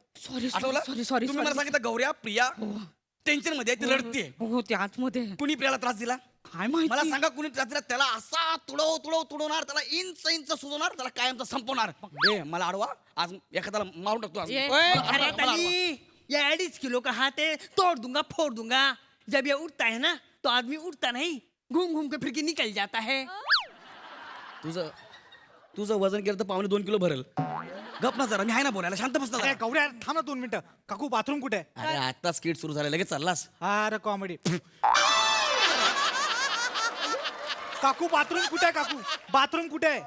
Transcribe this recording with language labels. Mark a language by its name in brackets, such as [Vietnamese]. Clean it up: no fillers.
[English] sorry [Marathi] आठवलं? [English] sorry [Marathi] तुम्ही मला सांगितलं गौऱ्या प्रिया टेन्शन मध्ये आहे, ती रडते. हो ते आतमध्ये कुणी प्रियाला त्रास दिला? काय माहिती. मला सांगा कुणी त्रास दिला? त्याला असा तुडवणार, त्याला इंच सुजवणार, त्याला कायमचा संपवणार. ए मला अडवा, आज एखाद्याला मारून टाकतो आज. ए, ओए मला- खरत मला [Hindi] अली, ये 2.5 किलो का हाथ है, तोड़ दूंगा फोड़ दूंगा. जब ये उठता है ना तो आदमी उठता नहीं, घूम घूम के फिर के निकल जाता है. [Marathi] तुझं वजन केलं तर 2.25 किलो भरेल. गप ना जरा, मी आहे ना बोलायला, शांत बस ना अरे जरा. गौऱ्या थांब ना 2 मिनिटं. काकू बाथरूम कुठे आहे? अरे आता स्किट सुरू झालं, लगेच चाललास. अरे कॉमेडी. काकू बाथरूम कुठे आहे? काकू बाथरूम कुठे आहे?